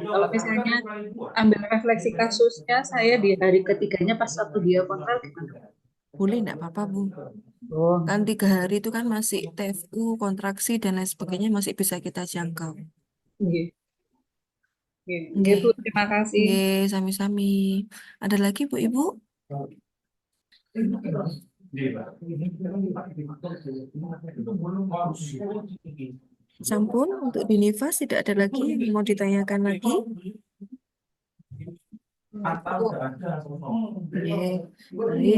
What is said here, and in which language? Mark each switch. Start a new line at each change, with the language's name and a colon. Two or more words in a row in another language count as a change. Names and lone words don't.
Indonesian: Kalau misalnya ambil refleksi kasusnya, saya di hari ketiganya pas waktu dia kontrol gimana? Boleh enggak apa-apa, Bu. Oh, Kan 3 hari itu kan masih TFU, kontraksi, dan lain sebagainya masih bisa kita jangkau. iya. Iya, iya, Nggih. Bu, terima kasih.
Javanese: Nggih, sami-sami.
Indonesian: Ada lagi, Bu, Ibu? Sampun, untuk di Nifas tidak ada lagi yang mau ditanyakan lagi. Oke, baik.